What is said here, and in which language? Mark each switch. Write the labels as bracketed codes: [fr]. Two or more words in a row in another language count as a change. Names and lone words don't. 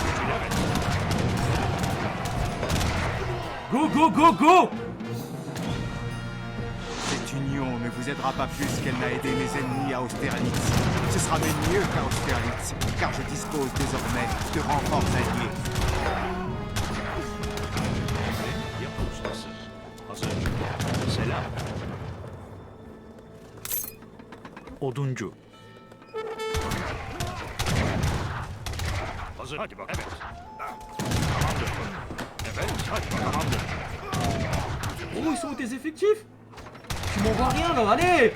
[fr] Go. Cette union ne vous aidera pas plus qu'elle n'a aidé mes ennemis à Austerlitz. Ce sera même mieux qu'à Austerlitz, car je dispose désormais de renforts alliés. [tr] Emrin yapı ustası. Hazır. Selam. Oduncu. Hazır. Hadi bak. Evet. Tamamdır. Evet. Hadi bak. Tamamdır. [fr] Oh, ils sont où tes effectifs? Tu m'envoies rien là, allez.